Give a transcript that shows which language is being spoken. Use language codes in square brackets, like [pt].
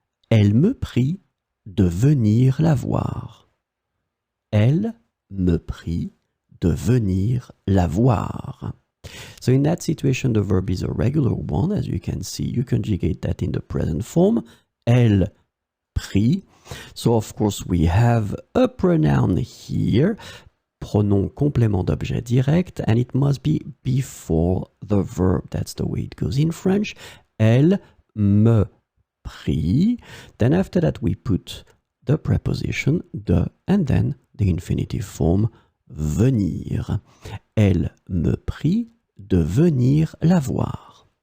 [fr] Elle me prie de venir la voir. Elle me prie de venir la voir. [en] So in that situation, the verb is a regular one. As you can see, you conjugate that in the present form. [fr] Elle prie. [en] So of course, we have a pronoun here, [fr] pronom complément d'objet direct, [en] and it must be before the verb. That's the way it goes in French. [fr] Elle me prie. [en] Then after that, we put the preposition de and then the infinitive form venir. [fr] Elle me prie de venir la voir.